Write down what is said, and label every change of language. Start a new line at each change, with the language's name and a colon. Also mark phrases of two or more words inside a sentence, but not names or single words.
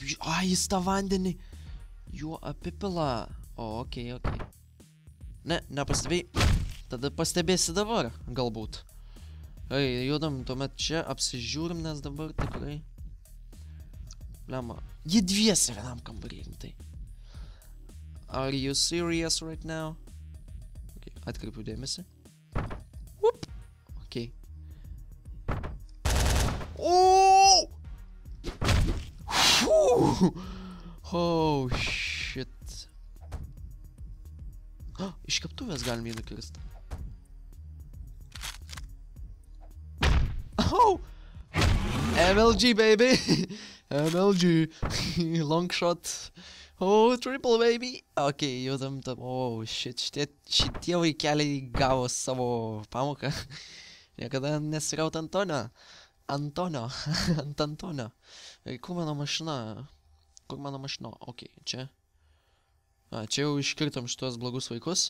Lithuanian: Jis tą vandenį juo apipila. Okei. Ne, nepastebėjai. Tada pastebėsi dabar, galbūt. Gerai, judam tuomet čia, apsižiūrim, nes dabar tikrai... Blemba. Jie dviesi vienam kambarį, rimtai.
English: Are you serious right now?
Lithuanian: Okay, atkreipiu dėmesį. Okay.
English: Oh, shit.
Lithuanian: Iš keptuvės galim jį nukirsti. Oh!
English: MLG, baby! MLG! Long shot! Oh, triple, baby!
Lithuanian: Ok, judam tam.
English: Oh, shit,
Lithuanian: šitie vaikeliai gavo savo pamoką. Niekada nesiraut Antonio. Ant Antonio. Kur mano mašina? Ok, čia. Čia jau iškirtom šitos blogus vaikus.